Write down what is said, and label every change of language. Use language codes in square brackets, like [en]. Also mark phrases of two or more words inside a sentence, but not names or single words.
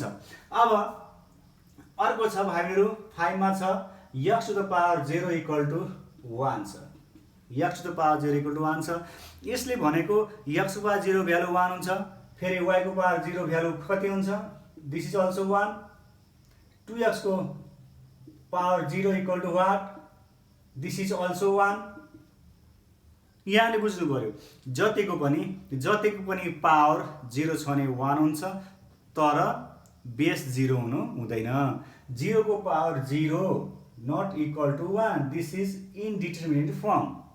[ne] अब अर्को छ भाइहरु 5 मा छ [en] x to the power 0 equal to 1 [ne] छ। [en] x to the power 0 equal to 1 छ। [ne] यसले भनेको x को पावर 0 भ्यालु 1 हुन्छ। फेरि y को पावर 0 भ्यालु कति हुन्छ [en] this is also 1. 2x को power 0 equal to what this is also 1. [ne] यहाँले बुझ्नु पर्यो जतिको पनि पावर 0 छ भने 1 हुन्छ तर बेस 0 हुनु हुँदैन। [en] 0 को power 0 not equal to 1 this is indeterminate form.